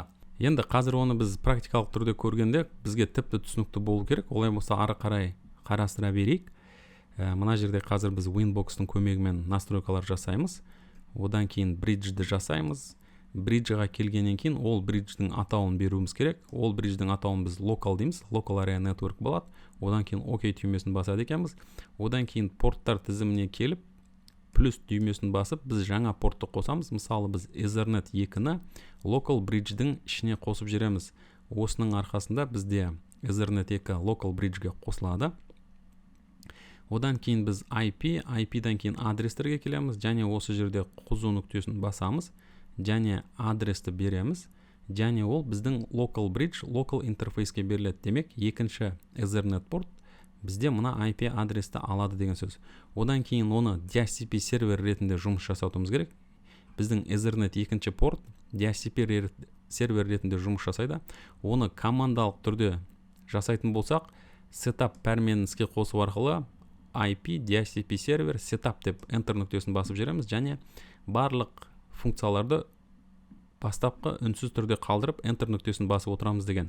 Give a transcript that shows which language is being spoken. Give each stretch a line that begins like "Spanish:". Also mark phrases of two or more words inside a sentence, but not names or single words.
Kazakh: Енді қазір оны біз практикалық түрде көргенде бізге тіпті түсінікті болу керек. Олай болса ары қарай қарастыра берейік. Мына жерде қазір біз Winbox-тың көмегімен настройкалар жасаймыз. Одан кейін бриджді жасаймыз. Бриджға келгеннен кейін ол бридждің атауын беруіміз керек. Ол бридждің атауын біз local дейміз.
English: Local area network болады.
Kazakh: Одан кейін OK түймесін басады екенбіз. Одан кейін порттар тізіміне келіп, плюс түймесін басып, біз жаңа портты қосамыз. Мысалы, біз Ethernet 2-ні
English: local bridge'дің
Kazakh: ішіне қосып жүреміз. Осының арқасында бізде Ethernet 2
English: local bridge'ге
Kazakh: қосылады. Одан кейін біз IP-дан кейін адрестерге келеміз, және осы жерде қосу нүктесін басамыз, және адресті береміз, және ол біздің
English: local bridge,
Kazakh: local интерфейске беріледі. Демек, екінші Ethernet порт бізде мына IP адресті алады деген сөз. Одан кейін оны DHCP сервер ретінде жұмыс жасаудымыз керек. Біздің Ethernet екінші порт DHCP сервер ретінде жұмыс жасайды. Оны командалық түрде жасайтын болсақ, setup пәрменін іске қосу арқылы IP DHCP сервер setup деп enter нүктесін басып жүреміз, және барлық функцияларды бастапқы үнсіз түрде қалдырып enter нүктесін басып отырамыз деген.